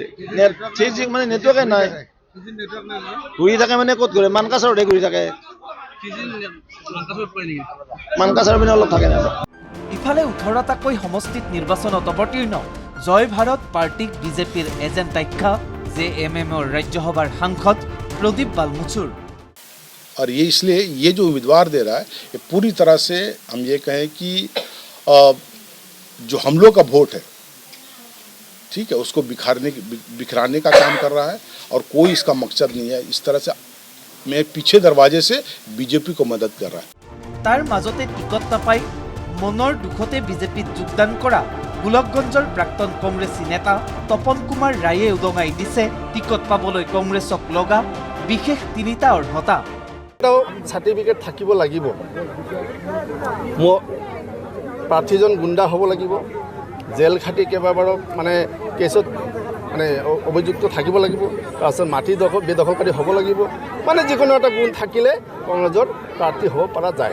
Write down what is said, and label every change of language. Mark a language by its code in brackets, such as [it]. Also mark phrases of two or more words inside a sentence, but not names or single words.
[as] 3G মানে নেটৱৰ্কে নাই, ঘূৰি থাকে মানে ক'ত ঘূৰে? মানকাছাৰতে ঘূৰি থাকে, মানকাছাৰ পিনে অলপ থাকে না। ইফালে 18টাকৈ সমষ্টিত নিৰ্বাচনত অৱতীৰ্ণ জয় ভাৰত পাৰ্টিক বিজেপিৰ এজেণ্ট আখ্যা JMMৰ ৰাজ্যসভাৰ সাংসদ প্ৰদীপ বালমুচুৰ। [hi] और ये इसलिए ये जो उम्मीदवार दे रहा है ये पूरी तरह से हम ये कहें कि जो हम लोग का वोट है, ठीक है, उसको बिखराने का काम कर रहा है और कोई इसका मकसद नहीं है। इस तरह से मैं पीछे दरवाजे से बीजेपी को मदद कर रहा है। [as] তাৰ মাজতে টিকট নাপাই মনৰ দুখতে বিজেপিত যোগদান কৰা গোলকগঞ্জৰ প্ৰাক্তন কংগ্ৰেছী নেতা তপন কুমাৰ ৰায়ে উদঙাই দিছে টিকট পাবলৈ কংগ্ৰেছক লগা বিশেষ 3টা অৰ্হতা। চাৰ্টিফিকেট থাকিব লাগিব, প্ৰাৰ্থীজন গুণ্ডা হ'ব লাগিব, জেল খাটি কেইবাবাৰো মানে কেছত মানে অভিযুক্ত থাকিব লাগিব, তাৰপিছত মাটি বেদখলকাৰী হ'ব লাগিব, মানে যিকোনো এটা গুণ থাকিলে কংগ্ৰেছৰ প্ৰাৰ্থী হ'ব পৰা যায়।